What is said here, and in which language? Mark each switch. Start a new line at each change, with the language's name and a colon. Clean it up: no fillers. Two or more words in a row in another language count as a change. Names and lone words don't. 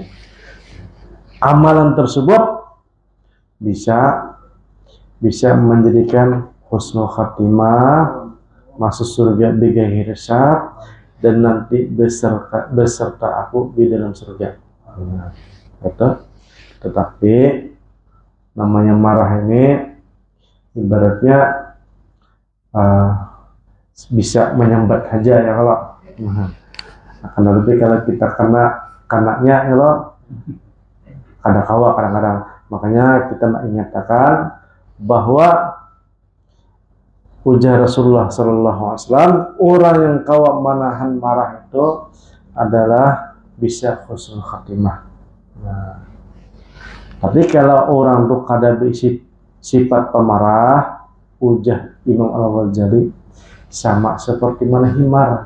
Indonesian: Amalan tersebut bisa menjadikan
Arabic: حسن الخاتمة,
Indonesian: masuk surga
Arabic: بغير حساب,
Indonesian: dan nanti beserta aku di dalam surga. Tetapi namanya marah ini ibaratnya bisa menyambat saja ya kalau.
Banjar: Akan lebih kalau kita kenanya ya lo kada kawa kadang-kadang.
Indonesian: Makanya kita nak ingatkan bahwa ujar
Arabic: رسول الله صلى الله عليه وسلم,
Indonesian: orang yang kawa menahan marah itu adalah bisa
Arabic: حسن الخاتمة.
Indonesian: Nah, tapi kalau orang tuh kada berisi sifat pemarah, ujar Imam Al-Ghazali, sama seperti mana himar.